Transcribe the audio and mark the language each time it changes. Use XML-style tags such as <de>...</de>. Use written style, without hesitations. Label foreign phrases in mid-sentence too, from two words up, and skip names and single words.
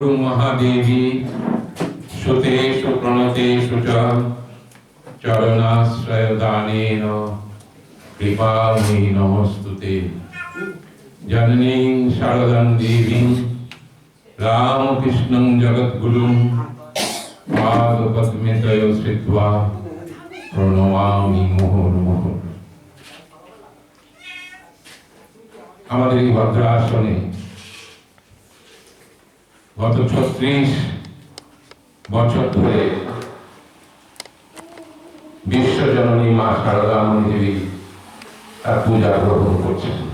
<sa>महादेवी सुतेषु प्रणतेषु च चरणाश्रयदानेन कृपामयी नमस्तुते। जननीं शारदां देवीं रामकृष्णं जगद्गुरुं पादपद्मे तयो श्रित्वा प्रणमामि मुहुर्मुहुः।</sa> <bn>আমাদের এই ভদ্রাসনে গত 36 বছর ধরে বিশ্বজননী মা শারদা দেবী তার পূজা গ্রহণ করছেন।</bn>